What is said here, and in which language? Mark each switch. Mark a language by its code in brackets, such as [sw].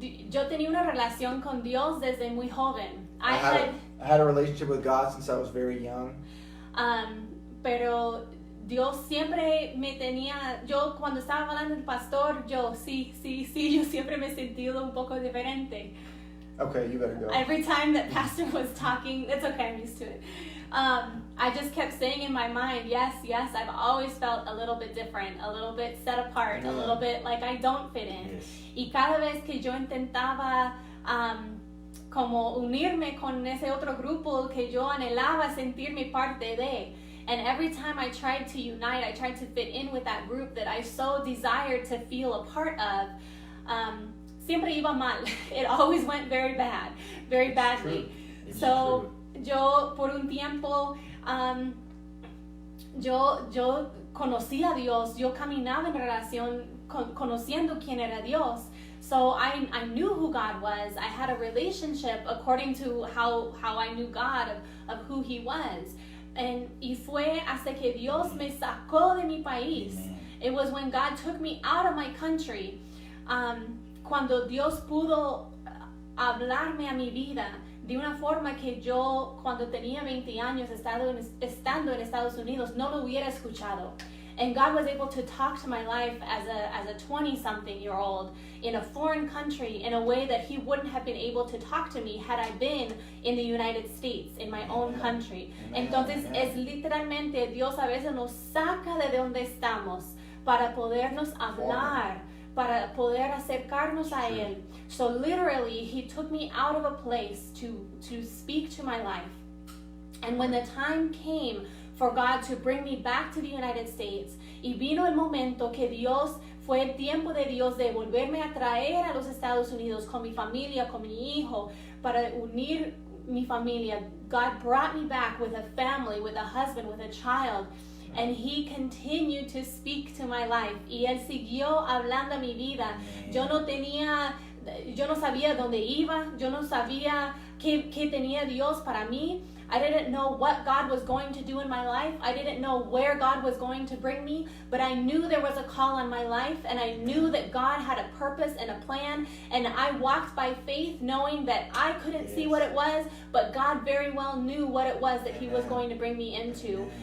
[es] Yo tenía una relación con Dios desde muy joven. [en] I had a relationship with God since I was very young. [es] Pero Dios siempre me tenía, yo cuando estaba hablando del pastor, yo sí, yo siempre me he sentido un poco diferente. [en] Okay, you better go. Every time that pastor was talking, it's okay, I'm used to it. I just kept saying in my mind, yes, I've always felt a little bit different, a little bit set apart, a little bit like I don't fit in. Yes. [es] Y cada vez que yo intentaba como unirme con ese otro grupo que yo anhelaba sentirme parte de, [en] and every time I tried to unite, I tried to fit in with that group that I so desired to feel a part of, [es] siempre iba mal. [en] It always went very bad, very badly. It's So, true. [es] yo por un tiempo, yo conocí a Dios, yo caminaba en relación, conociendo quién era Dios. [en] So I knew who God was. I had a relationship according to how I knew God, of who He was. [es] Y fue hasta que Dios me sacó de mi país. [en] Amen. It was when God took me out of my country. [es] Cuando Dios pudo hablarme a mi vida de una forma que yo cuando tenía 20 años estando en Estados Unidos no lo hubiera escuchado. [en] And God was able to talk to my life as a 20-something-year-old in a foreign country in a way that He wouldn't have been able to talk to me had I been in the United States, in my own country. [es] Entonces es literalmente Dios a veces nos saca de donde estamos para podernos hablar, para poder acercarnos a Él. [en] So literally, He took me out of a place to speak to my life. And when the time came for God to bring me back to the United States, [es] y vino el momento que Dios, fue el tiempo de Dios de volverme a traer a los Estados Unidos con mi familia, con mi hijo, para unir mi familia. [en] God brought me back with a family, with a husband, with a child. And He continued to speak to my life. [es] Y Él siguió hablando a mi vida. Yo no sabía dónde iba. Yo no sabía qué tenía Dios para mí. [en] I didn't know what God was going to do in my life. I didn't know where God was going to bring me, but I knew there was a call on my life, and I knew that God had a purpose and a plan, and I walked by faith knowing that I couldn't see what it was, but God very well knew what it was that He was going to bring me into.